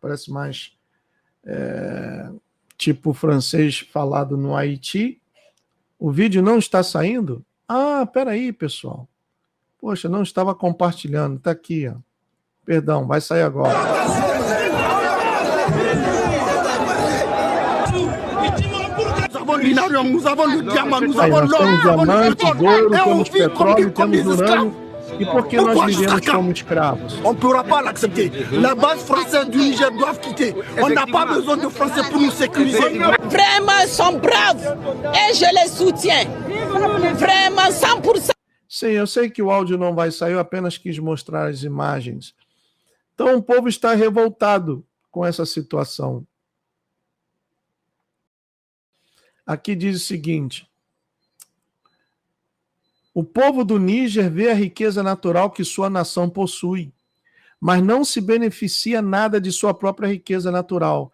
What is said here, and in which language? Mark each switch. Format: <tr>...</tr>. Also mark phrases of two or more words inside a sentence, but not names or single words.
<pt>Parece mais tipo francês falado no Haiti. O vídeo não está saindo? Ah, peraí, pessoal. Poxa, não estava compartilhando. Está aqui, ó. Perdão, vai sair agora.</pt> <fr>Nous avons le diamant, nous avons l'or,</fr> <pt>temos ouro, temos petróleo, temos urânio. E por que nós vivemos como escravos?</pt> <fr>On ne pourra pas l'accepter. La base française du Niger doit quitter. On n'a pas besoin de Français pour nous sécuriser. Vraiment, ils sont braves et je les soutiens. Vraiment, 100%.</fr> <pt>Sim, eu sei que o áudio não vai sair, eu apenas quis mostrar as imagens. Então o povo está revoltado com essa situação. Aqui diz o seguinte: o povo do Níger vê a riqueza natural que sua nação possui, mas não se beneficia nada de sua própria riqueza natural.</pt>